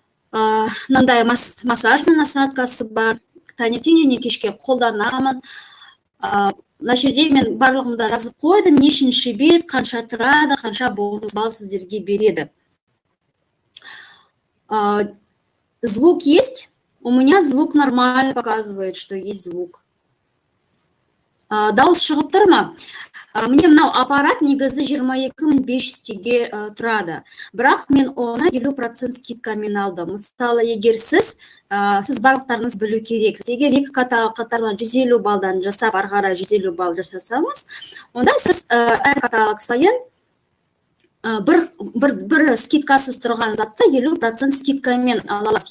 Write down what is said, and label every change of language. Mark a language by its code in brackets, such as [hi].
[kk] Мынандай массажный насадкасы бар. Таңертең және кешке қолданамын. Мына жерде мен барлығында жазып қойдым, нешінші бет, қанша тұрады, қанша бонус балл сіздерге береді. [ru] Звук есть? У меня звук нормально показывает, что есть звук. [kk] Дауыс шығып тұр ма? Міне мынау аппарат негізі 22.500 теңге тұрады. Бірақ мен оны 50% скидкамен алдым. Мысалы, егер сіз барлықтарыңыз білу керексіз. Егер екі қатардан 150 балдан жасап, ары қарай 150 балл жасасаңыз, онда сіз әр каталог сайын бір скидкасыз тұрған затты 50% скидкамен аласыз.